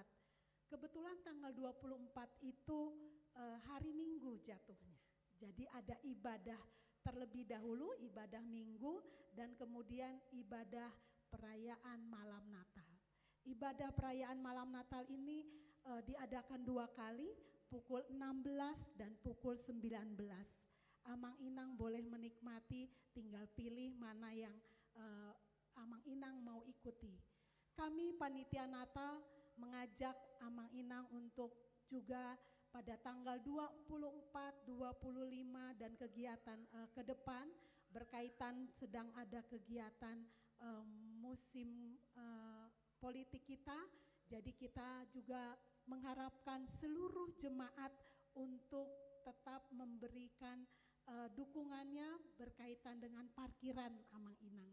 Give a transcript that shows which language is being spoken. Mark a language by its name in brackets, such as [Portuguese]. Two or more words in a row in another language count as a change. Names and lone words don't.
[Indonesian] Kebetulan tanggal 24 itu hari Minggu jatuhnya. Jadi ada ibadah terlebih dahulu, ibadah Minggu, dan kemudian ibadah perayaan malam Natal. Ibadah perayaan malam Natal ini diadakan 2 kali, pukul 16 dan pukul 19. [Batak Toba] Amang Inang [Indonesian] boleh menikmati, tinggal pilih mana yang [Batak Toba] Amang Inang [Indonesian] mau ikuti. Kami panitia Natal mengajak [Batak Toba] Amang Inang [Indonesian] untuk juga pada tanggal 24, 25 dan kegiatan ke depan berkaitan sedang ada kegiatan musim politik kita. Jadi kita juga mengharapkan seluruh jemaat untuk tetap memberikan dukungannya berkaitan dengan parkiran [Batak Toba] Amang Inang.